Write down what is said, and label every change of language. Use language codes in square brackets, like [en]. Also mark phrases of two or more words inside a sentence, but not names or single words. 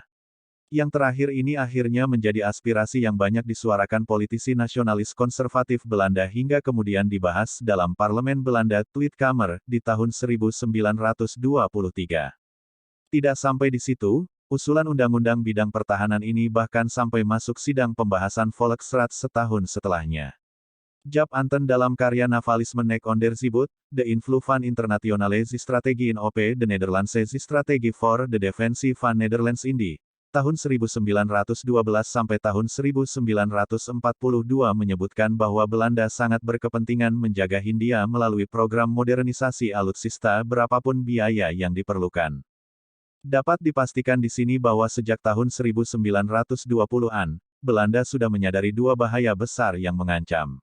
[id] Yang terakhir ini akhirnya menjadi aspirasi yang banyak disuarakan politisi nasionalis konservatif Belanda hingga kemudian dibahas dalam Parlemen Belanda Tweede Kamer di tahun 1923. Tidak sampai di situ, usulan undang-undang bidang pertahanan ini bahkan sampai masuk sidang pembahasan Volksraad setahun setelahnya. Jaap Anten dalam karya Navalisme Nek Onderzeeboot, De Invloed van Internationale Strategie in op de Nederlandse Strategie voor de Defensie van Nederlands Indie, tahun 1912 sampai tahun 1942 menyebutkan bahwa Belanda sangat berkepentingan menjaga Hindia melalui program modernisasi alutsista berapapun biaya yang diperlukan. Dapat dipastikan di sini bahwa sejak tahun 1920-an, Belanda sudah menyadari dua bahaya besar yang mengancam.